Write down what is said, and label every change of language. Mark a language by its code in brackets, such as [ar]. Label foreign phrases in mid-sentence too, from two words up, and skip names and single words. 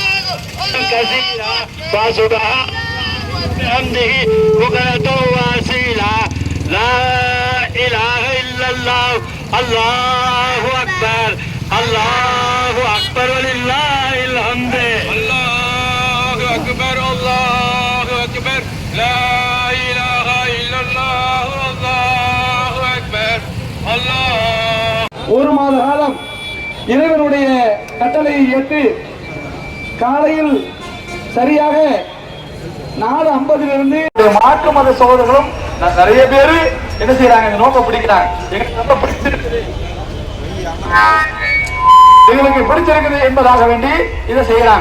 [ar] الله كثيرا فسبحان بحمده بكرة وأصيلا لا إله إلا الله الله أكبر الله أكبر ولله الحمد الله أكبر الله أكبر لا إله إلا الله الله أكبر الله. [ta] ஒரு மாத காலம் இறைவனுடைய கட்டளையை ஏற்று காலையில் சரியாக 4:50 மாற்று மத சகோதரர்களும் நிறைய பேரு என்ன செய்யறாங்க, இந்த நோக்கம் பிடிக்கிறாங்க. எங்களுக்கு பிடிச்சிருக்குது என்பதாக வேண்டி இதை செய்யறாங்க.